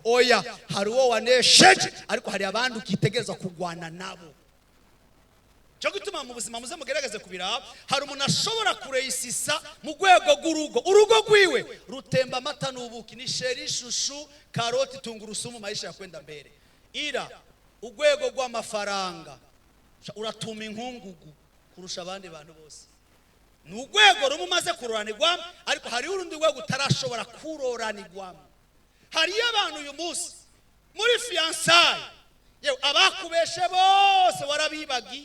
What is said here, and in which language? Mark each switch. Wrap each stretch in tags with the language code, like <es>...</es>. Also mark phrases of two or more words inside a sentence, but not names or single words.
<rn>Oya, hari uwo wanesheje, ariko hari abandi ukitegereza kugwana nabo. Cyo gutuma mu buzima muze mugerageze kubiraba, hari umuntu ashobora kureyisisa mu rwego rw'urugo, urugo rwiwe rutemba amata n'ubuki, ni sheri, shushu,</rn> <sw>karoti, tungurusumu, maisha ya kwenda mbere.</sw> <rn>Ira urwego rw'amafaranga uratuma inkungugu kurusha abandi bantu bose. Ni urwego rumwe umaze kuroranirwamo, ariko hari urundi rwego utarashobora kuroranirwamo. Hari abantu uyu munsi muri fiançailles, yewe abakubeshe bose warabibagiye.</rn>